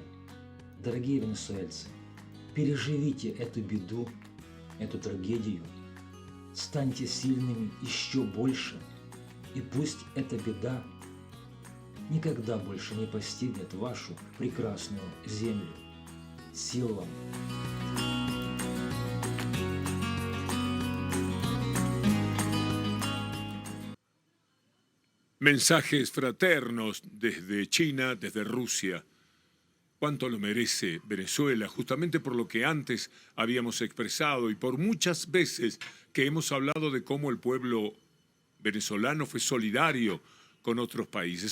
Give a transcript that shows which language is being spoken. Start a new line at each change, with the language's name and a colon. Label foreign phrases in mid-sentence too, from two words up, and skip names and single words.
Russian: Дорогие венесуэльцы, переживите эту беду, эту трагедию, станьте сильными еще больше, и пусть эта беда никогда больше не постигнет вашу прекрасную землю. Сил вам!
Spanish: Mensajes fraternos desde China, desde Rusia. ¿Cuánto lo merece Venezuela? Justamente por lo que antes habíamos expresado y por muchas veces que hemos hablado de cómo el pueblo venezolano fue solidario con otros países.